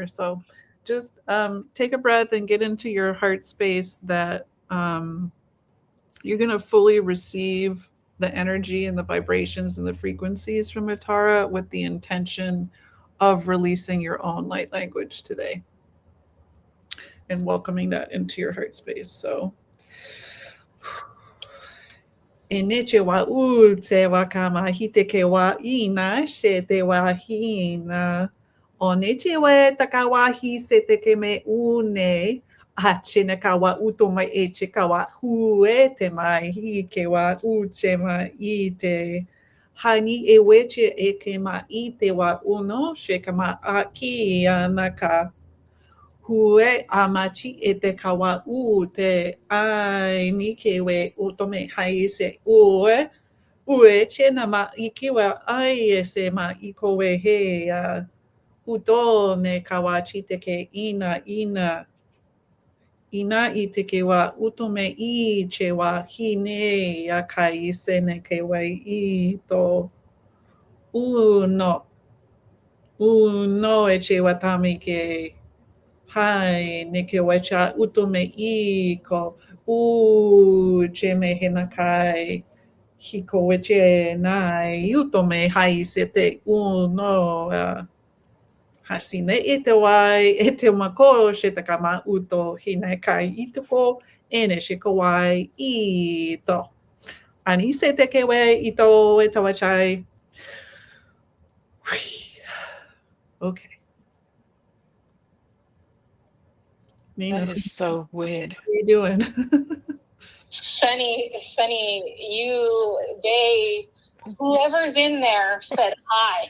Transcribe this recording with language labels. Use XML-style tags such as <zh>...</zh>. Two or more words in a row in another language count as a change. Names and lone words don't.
<en>So just take a breath and get into your heart space that you're going to fully receive the energy and the vibrations and the frequencies from Atara with the intention of releasing your own light language today and welcoming that into your heart space. So Iniche wa u te wa kama hite ke wa ina she te wa hina. O neche we takawahi se te ke me une. A chine ka wa uto mai e che ka wa hue te mai hi ke wa uche mai i te. Hani e weche e ke ma i te wa uno she ka ma a ki anaka. Hue amachi e te kawa u te ai ni ke we utome hai se ue. Ue che na ma i ke wa ai e se ma i ko we he a uto me kawachi te ke ina. Ina i te ke wa utome I che wa hine a kai se ne ke we I to uno. Uno e che wa tami ke Hai, neke wacha utome I ko u che me hena kai hiko weche nai utome hai sete uno hasine e te wai e te mako she te kama uto hina kai ituko ene she ko wai I to. Ani se te ke we ito e tawachai. Okay. Nina, That is so weird. how are you doing? Sunny, whoever's in there said hi.</en>